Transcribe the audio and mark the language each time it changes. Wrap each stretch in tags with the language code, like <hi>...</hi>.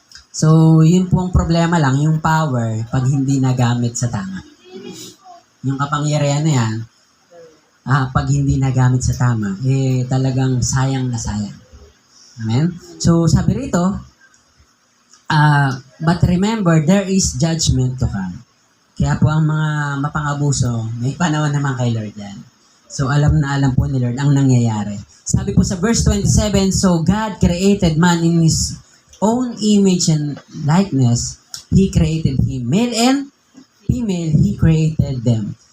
<tl>So, yun po ang problema lang, yung power pag hindi nagamit sa tama. Yung kapangyarihan na yan, pag hindi nagamit sa tama, talagang sayang na sayang. Amen? So, sabi rito,</tl> <en>but remember, there is judgment to come.</en> <tl>Kaya po ang mga mapangabuso, may panahon naman kay Lord yan. So alam na alam po ni Lord ang nangyayari. Sabi po sa verse 27,</tl> <en>so God created man in His own image and likeness. He created him. Male and female, He created them.</en>